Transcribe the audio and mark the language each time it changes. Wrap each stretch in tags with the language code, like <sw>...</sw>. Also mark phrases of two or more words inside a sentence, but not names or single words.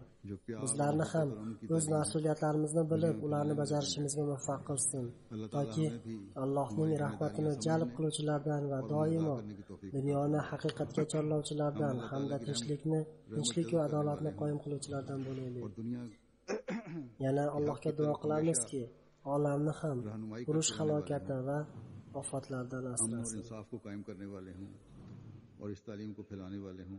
<uz>Bizlarni ham o'z mas'uliyatlarimizni bilib, ularni bajarishimizga muvaffaq qilsin, toki Allohning rahmatini jalb qiluvchilardan va doimo dunyoni haqiqatga chorlovchilardan hamda tinchlik va adolatni qoyim qiluvchilardan bo'laylik. Yana Allohga duo qilamizki, olamni ham urush halokati va ofatlardan asrasin.</uz> <ur>انصاف کو قائم کرنے والے ہوں اور اس تعلیم کو پھیلانے والے ہوں.</ur>